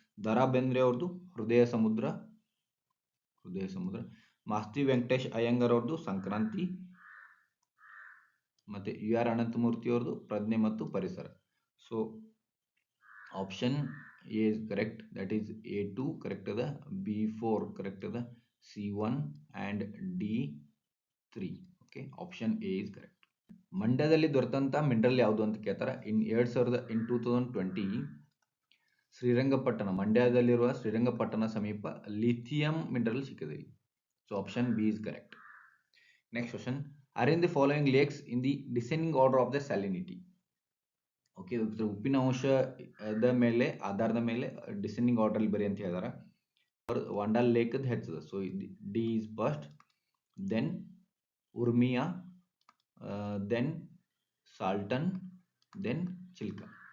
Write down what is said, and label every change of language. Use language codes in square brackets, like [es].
[kn] ದ.ರಾ ಬೇಂದ್ರೆ ಅವ್ರದ್ದು ಹೃದಯ ಸಮುದ್ರ. ಮಾಸ್ತಿ ವೆಂಕಟೇಶ್ ಅಯ್ಯಂಗಾರ್ ಅವ್ರದ್ದು ಸಂಕ್ರಾಂತಿ. ಮತ್ತೆ U.R. ಅನಂತಮೂರ್ತಿ ಅವ್ರದ್ದು ಪ್ರಜ್ಞೆ ಮತ್ತು ಪರಿಸರ. [en] So option A is correct, that is A2 correct ಅದ, B4 correct ಅದ, C1 and D3. Okay, option A is correct. [kn] ಮಂಡ್ಯದಲ್ಲಿ ದೊರೆತಂತ ಮಿನರಲ್ ಯಾವುದು ಅಂತ ಕೇಳ್ತಾರ. ಇನ್ 2020 ಮಂಡ್ಯದಲ್ಲಿರುವ ಶ್ರೀರಂಗಪಟ್ಟಣ ಸಮೀಪ ಲಿಥಿಯಂ ಮಿನರಲ್ ಸಿಕ್ಕಿದೆ. [en] So option B is correct. Next question. Arrange the following lakes in the descending order of their salinity. [kn] Okay, ಉಪ್ಪಿನ ಅಂಶದ ಮೇಲೆ ಆಧಾರದ ಮೇಲೆ ಡಿಸೆಂಡಿಂಗ್ ಆರ್ಡರ್ ಬರಿ ಅಂತ ಹೇಳಿದಾರೆ. ವಾಂಡಾಲ್ ಲೇಕ್ದು ಹೆಚ್ಚದ. [en] So D is first, then Urmia, then Salton, then Chilka.